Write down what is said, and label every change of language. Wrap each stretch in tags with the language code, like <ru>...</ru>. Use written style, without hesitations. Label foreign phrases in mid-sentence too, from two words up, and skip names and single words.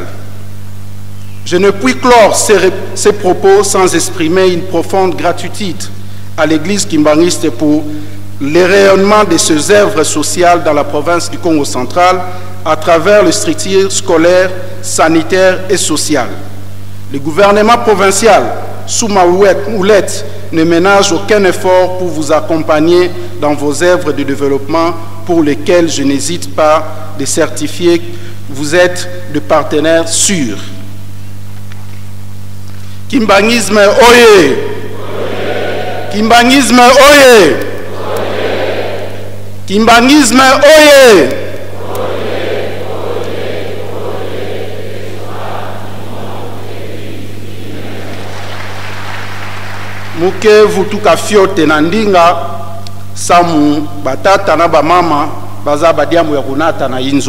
<fr>Je ne puis clore ces propos sans exprimer une profonde gratitude à l'Église kimbangiste pour le rayonnement de ses œuvres sociales dans la province du Congo central à travers les structures scolaires, sanitaires et sociales. Le gouvernement provincial, sous ma houlette, ne ménage aucun effort pour vous accompagner dans vos œuvres de développement pour lesquelles je n'hésite pas de certifier que vous êtes de partenaires sûrs. Kimbangisme oye! Kimbangisme oye! Kimbangisme oye!</fr> <kg>Muke vutuka fiote na ndinga samu batata na bamama baza badiamu ya kunata na inzo.</kg>